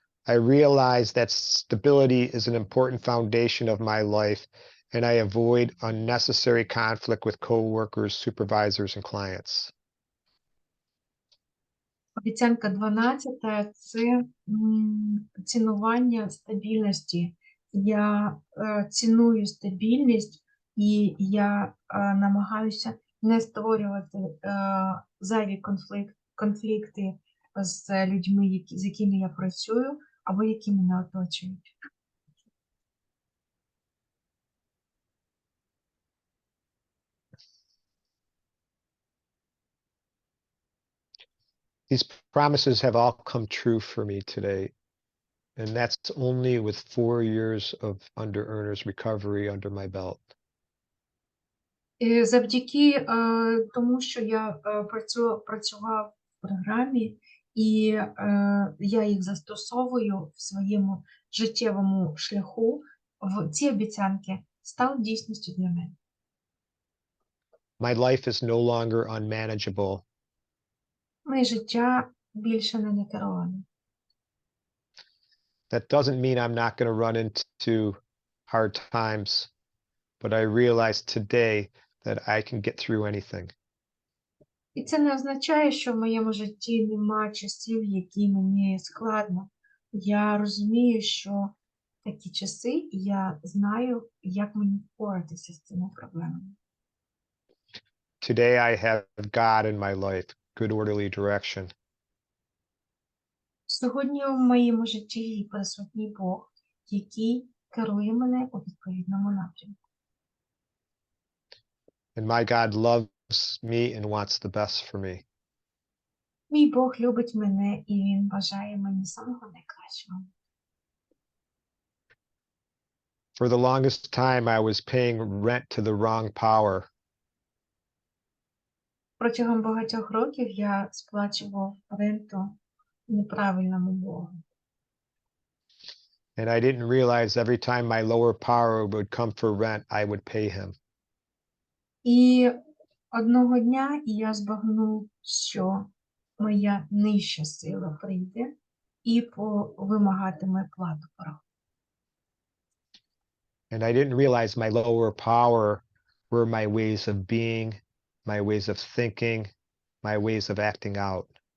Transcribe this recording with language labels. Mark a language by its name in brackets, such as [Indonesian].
[English] I realize that stability is an important foundation of my life, and I avoid unnecessary conflict with coworkers, supervisors, and clients. [Ukrainian] Обіцянка 12 – це цінування стабільності. Я ціную стабільність і я намагаюся не створювати зайві конфлікти з людьми, з якими я працюю, або які мене оточують. [English] These promises have all come true for me today, and that's only with 4 years of under-earners recovery under my belt. [Ukrainian] Завдяки тому, що я працював в програмі, і я їх застосовую в своєму життєвому шляху, ці обіцянки стали дійсністю для мене. [English] My life is no longer unmanageable. [Ukrainian] Моє життя більше не некероване. [English] That doesn't mean I'm not going to run into hard times, but I realize today that I can get through anything. [Ukrainian] І це не означає, що в моєму житті немає часів, які мені складно. Я розумію, що в такі часи я знаю, як мені впоратися з цими проблемами. [English] Today I have God in my life, good orderly direction. [Ukrainian] Сьогодні в моєму житті присутній Бог, який керує мене у відповідному напрямку. [English] And my God loves me and wants the best for me. [Ukrainian] Мій Бог любить мене і Він бажає мені самого найкращого. [English] For the longest time, I was paying rent to the wrong power. [Ukrainian] Протягом багатьох років я сплачував ренту неправильному Богу. [English] And I didn't realize every time my lower power would come for rent, I would pay him. [Ukrainian] І одного дня я збагнув, що моя нижча сила прийде і вимагатиме плату по рахунку. [English] And I didn't realize my lower power were my ways of being, my ways of thinking, my ways of acting out.